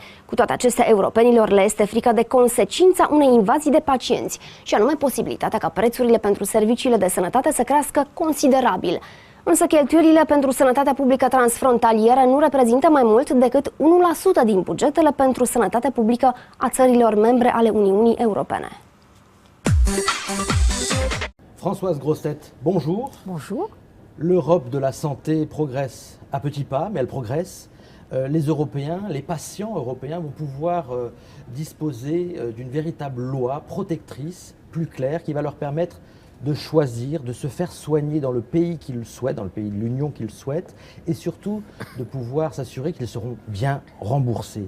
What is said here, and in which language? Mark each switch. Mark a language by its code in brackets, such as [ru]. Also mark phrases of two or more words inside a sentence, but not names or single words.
[ro] Cu toate acestea, europenilor le este frică de consecința unei invazii de pacienți, și anume posibilitatea ca prețurile pentru serviciile de sănătate să crească considerabil. Însă cheltuielile pentru sănătatea publică transfrontalieră nu reprezintă mai mult decât 1% din bugetele pentru sănătate publică a țărilor membre ale Uniunii Europene. [fr] Françoise Grossetête, bonjour. Bonjour. L'Europe de la santé progresse à petits pas, mais elle progresse. Les Européens, les patients européens vont pouvoir disposer d'une véritable loi protectrice, plus claire, qui va leur permettre de choisir, de se faire soigner dans le pays qu'ils souhaitent, dans le pays de l'Union qu'ils souhaitent, et surtout de pouvoir s'assurer qu'ils seront bien remboursés.